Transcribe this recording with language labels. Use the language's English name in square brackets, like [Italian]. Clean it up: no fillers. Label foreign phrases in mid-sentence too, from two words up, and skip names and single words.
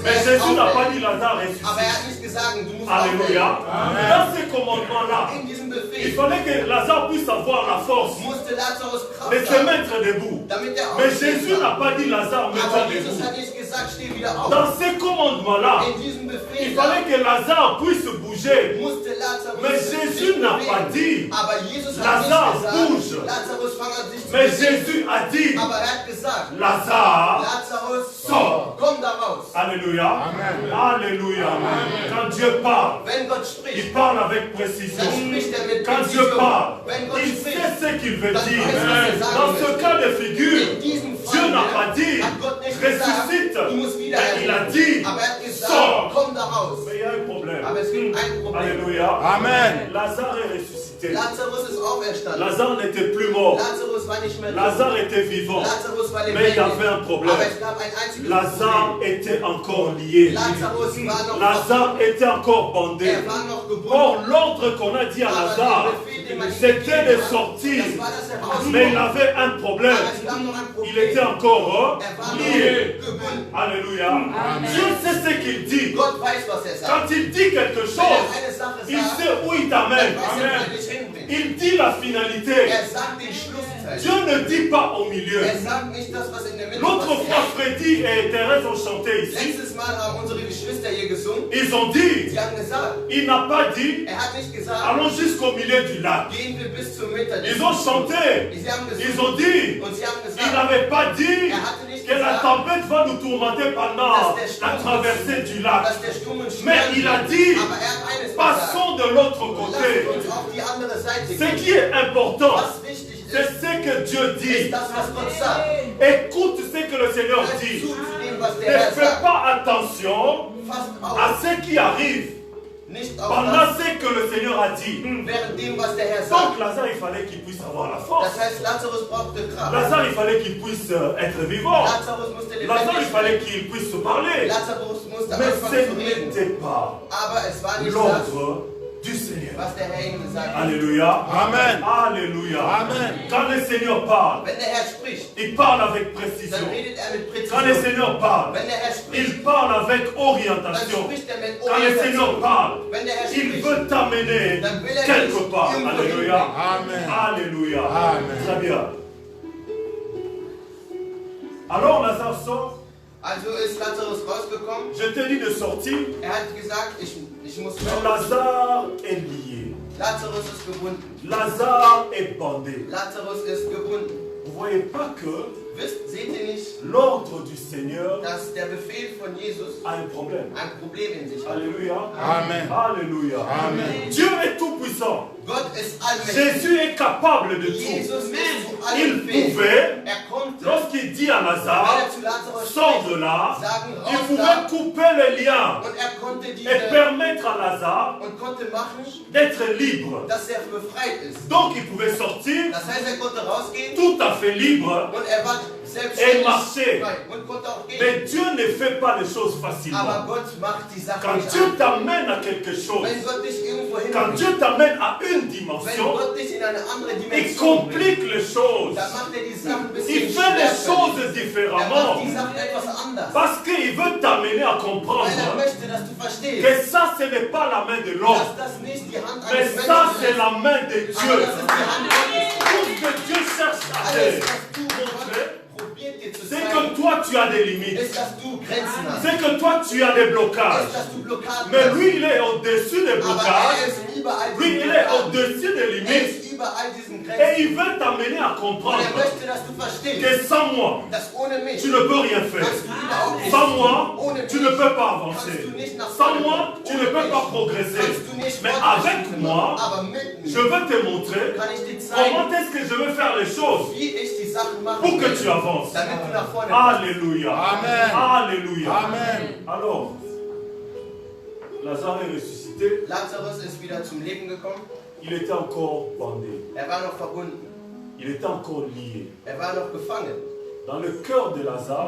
[French] Mais [German] erst [French] Jésus n'a pas [German] aufwecken. [French] dit Lazare [German] Aber er [French] ressuscite. [German] hat nicht gesagt, du musst [French] Alléluia. [German] aufwecken. [French] Dans ce commandement-là, [German] In diesem [French] il [German] Befehl [French] fallait que Lazare puisse avoir la force [German] musste Lazarus [French] de [German] Kraft [French] se [German] haben, [French] mettre debout. [German] damit er [French] Mais [German] aufstehen [French] Jésus n'a [German] kann. [French] pas dit Lazare, mets-toi [German] Aber Jesus [French] debout. [German] hat nicht gesagt, steh wieder auf. [French] Dans ce commandement-là, [German] In diesem [French] il [German] Befehl [French] fallait que Lazare puisse bouger. [German] musste Lazarus [French] Mais [German] sich [French] Jésus n'a [German] bewegen. [French] pas dit. [German] Aber Jesus hat [French] Lazare, [German] nicht gesagt, [French] bouge. [German] Lazarus fang an sich zu [French] Mais [German] bewegen. [French] Jésus a dit, [German] Aber er hat gesagt, [French] Lazare, [German] Lazarus, [French] sors. [German] komm da raus. [French] Alléluia. [German] Amen. [French] Alléluia. Quand Dieu parle, [German] Wenn Gott spricht, [French] il parle avec précision. [German] dann spricht er mit [French] Quand Dieu [German] Präzision. [French] parle, [German] Wenn Gott [French] il [German] spricht, [French] sait ce qu'il veut [German] dann [French] dire. [German] weiß er, was er sagen [French] Dans ce [German] möchte. [French] cas de figure, [German] In diesem [French] Dieu [German] Fall [French] n'a pas dit, [German] hat Gott nicht gesagt, [French] ressuscite. [German] du musst wieder [French] Mais il a [German] erleben. [French] dit, [German] Aber er hat gesagt, [French] sors. [German] komm da raus. [French] Mais il y a un problème. [German] Aber es gibt ein Problem. [French] Alléluia. [German] Amen. [French] Lazare est ressuscité. [German] Lazarus ist auferstanden. [French] Lazare n'était plus mort. [German] Lazarus war nicht mehr tot. [French] Lazare était vivant. [German] Lazarus war [French] Mais il y [German] lebendig. [French] avait un problème. [German] Aber es gab ein einziges [French] Lazare [German] Problem. [French] était encore lié. [German] Lazarus war noch [French] Lazare était encore bandé. [German] Er war noch gebunden. [French] Or, l'ordre qu'on a dit à [German] Aber [French] Lazare, [German] der Befehl, den man ihm [French] c'était [German] gegeben [French] de [German] hat, [French] sortir. [German] das war das Herauskommen. [French] Mais il avait un problème. [German] Aber es gab noch ein Problem. [French] Il était encore [German] Er war [French] lié. [German] noch gebunden. [French] Alléluia. Dieu sait ce qu'il dit. [German] Gott weiß, was er sagt. [French] Quand il dit quelque [German] Wenn [French] chose, [German] er eine Sache [French] il [German] sagt, [French] sait où il [German] dann [French] t'amène. [German] weiß er, wo er dich hinbringt. [French] Il dit la finalité. [German] Er sagt den Schlusszeit. [French] Dieu ne dit pas au milieu. [German] Er sagt nicht das, was in der Mitte [French] L'autre fois, [German] passiert. [French] Freddy et Thérèse ont chanté ici. [German] Letztes Mal haben unsere Geschwister hier gesungen. [French] Ils ont dit, [German] Sie haben gesagt, [French] il n'a pas dit, [German] er hat nicht gesagt, [French] allons jusqu'au milieu du lac. [German] gehen wir bis zur Mitte. [French] Ils ont chanté. [German] Sie haben [French] Ils [German] gesungen [French] ont dit, [German] und sie haben [French] il [German] gesagt, [French] n'avait pas dit [German] er hatte nicht [French] que la [German] gesagt, [French] tempête va nous tourmenter pendant la traversée du lac. [German] dass der Sturm uns [French] Mais [German] schweren [French] il a [German] wird. [French] dit, [German] Aber er hat eines gesagt. [French] passons de l'autre [German] Lasst [French] côté. [German] uns auf die andere Seite [French] Ce [German] gehen. [French] qui est important, [German] Was wichtig [French] c'est [German] ist, [French] ce que Dieu [German] ist [French] dit. [German] das, was Gott sagt. [French] Écoute ce que le Seigneur [German] Hört [French] dit. [German] zu dem, was [French] Ne [German] der Herr [French] fais [German] sagt. [French] pas attention [German] Fasst [French] à [German] auf, [French] ce qui arrive [German] nicht auf [French] pendant [German] das, [French] ce que le Seigneur a dit. [German] während dem, was der Herr [French] Donc [German] sagt. [French] Lazare, il fallait qu'il puisse avoir la force. [German] Das heißt, Lazarus brauchte Kraft. [French] Lazare, il fallait qu'il puisse être vivant. [German] Lazarus musste [French] Lazare, il [German] lebendig [French] fallait [German] sein. [French] qu'il puisse se parler. [German] Lazarus musste [French] Mais [German] anfangen [French] ce [German] zu reden. [French] n'était pas [German] Aber es war nicht das, [French] l'ordre du Seigneur. [German] was der Herr ihm gesagt hat. [French] Alléluia. [German] Amen. [French] Alléluia. [German] Amen. [French] Quand le Seigneur parle, [German] Wenn der Herr spricht, [French] il parle avec précision. [German] dann redet er mit [French] Quand le [German] Präzision. [French] Seigneur parle, [German] Wenn der Herr spricht, [French] il parle avec [German] dann [French] orientation. [German] spricht er mit [French] Quand le Seigneur [German] Orientation. [French] parle, [German] Wenn der Herr [French] il [German] spricht, [French] veut t'amener [German] dann will er [French] quelque [German] dich [French] part. [German] irgendwo [French] Alléluia. [German] Amen. [French] Alléluia. [German] Amen. [French] Très bien. Alors Lazare sort. [German] Also ist Lazarus rausgekommen. [French] Je te dis de sortir. [German] Er hat gesagt, ich muss [French] Mais [German] raus. [French] Lazare est lié. [German] Lazarus ist gebunden. [French] Lazare est bandé. [German] Lazarus ist gebunden. [French] Vous voyez pas que [German] Seht ihr nicht, [French] l'ordre du Seigneur [German] dass der Befehl von Jesus [French] a un problème. [German] ein Problem in sich hat? [French] Alléluia. [German] Amen. [French] Alléluia. [German] Amen. [French] Dieu est tout puissant. [German] Gott ist allmächtig. [French] Jésus est capable de tout. [German] Jesus ist zu allem [French] Il [German] fähig. [French] pouvait, [German] Er konnte, [French] lorsqu'il dit à [German] wenn [French] Lazare, [German] er zu Lazarus [French] sors [German] spricht, [French] de là, [German] sagen, [French] il [German] raus [French] pouvait [German] da. [French] couper les liens [German] Und er konnte [French] et permettre à Lazare [German] und konnte machen, [French] d'être libre. [German] dass er befreit ist. [French] Donc il pouvait sortir [German] Das heißt, er konnte rausgehen [French] tout à fait libre. [German] und er war [French] Et [German] selbstständig [French] marcher. [German] frei und konnte auch gehen. [French] Mais Dieu ne fait pas les choses [German] Aber [French] facilement. [German] Gott macht die Sache [French] Quand [German] nicht [French] Dieu [German] an. [French] t'amène à quelque chose, [German] Wenn Gott dich irgendwo [French] quand [German] hinbringt, [French] Dieu t'amène à une [German] wenn [French] dimension, [German] Gott dich in eine andere [French] il [German] Dimension bringt, [French] complique les choses. [German] dann macht er die Sachen ein bisschen [French] Il fait les choses [German] schwerfällig. Er macht [French] différemment. [German] die Sachen etwas anders. [French] Parce qu'il veut t'amener à [German] Weil er [French] comprendre [German] möchte, dass du verstehst, [French] que ça, ce n'est pas la main de l'homme, [German] dass das nicht die Hand [French] mais [German] eines [French] ça, [German] Menschen [French] c'est [German] ist, [French] la main de [German] aber [French] Dieu. [German] das ist die Hand Gottes. [French] Tout ce que Dieu cherche à [German] Alles, [French] faire, [German] was du Gott probiert dir zu [French] c'est [German] zeigen, [French] que toi, tu as des limites. [German] ist, dass du Grenzen hast. [French] C'est que toi, tu as des blocages. [German] Ist, dass du Blockaden [French] Mais [German] hast. [French] lui, il est au-dessus des [German] Aber er [French] blocages. [German] ist überall [French] Lui, [German] die [French] il est [German] Blockaden. [French] au-dessus des [German] Er [French] limites. [German] ist über all diesen [French] Et [German] Grenzen. [French] il veut t'amener à [German] Und [French] comprendre [German] möchte, dass du verstehst, [French] que sans moi, [German] dass ohne mich [French] tu ne peux rien faire. [German] kannst du überhaupt nichts [French] Sans [German] tun. [French] moi, [German] Ohne [French] tu [German] mich [French] ne peux pas [German] kannst [French] avancer. [German] du nicht nach [French] Sans [German] vorne [French] moi, [German] kommen. [French] tu ne [German] Ohne [French] peux [German] mich [French] pas progresser. [German] kannst du nicht [French] Mais [German] Fortschritte [French] avec [German] machen. [French] moi, [German] Aber mit [French] je [German] mir [French] veux te montrer [German] kann ich dir [French] comment [German] zeigen, [French] est-ce que je veux faire les choses [German] wie ich die Sachen mache, [French] pour que tu avances. [German] damit du nach vorne kommst. [French] Alléluia. [German] Amen. [French] Alléluia. [German] Amen. [French] Alors, Lazare est ressuscité. [German] Lazarus ist wieder zum Leben gekommen. [French] Il était encore bandé. [German] War noch verbunden. [French] Il était encore lié. [German] War noch gefangen. [French] Dans le cœur de Lazare,